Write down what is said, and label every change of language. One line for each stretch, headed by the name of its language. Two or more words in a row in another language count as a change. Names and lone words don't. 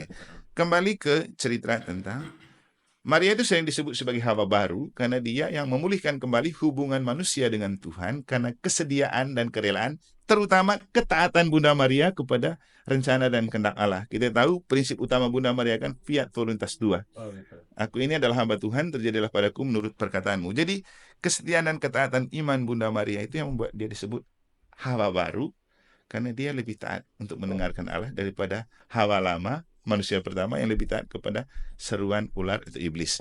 Indonesian: Kembali ke cerita tentang Maria itu sering disebut sebagai Hawa baru karena dia yang memulihkan kembali hubungan manusia dengan Tuhan karena kesediaan dan kerelaan, terutama ketaatan Bunda Maria kepada rencana dan kehendak Allah. Kita tahu prinsip utama Bunda Maria kan
Latin: fiat voluntas tua.
Indonesian: Aku ini adalah hamba Tuhan, terjadilah padaku menurut perkataanmu. Jadi kesetiaan dan ketaatan iman Bunda Maria itu yang membuat dia disebut Hawa baru, karena dia lebih taat untuk mendengarkan Allah daripada Hawa lama, manusia pertama yang lebih taat kepada seruan ular atau iblis.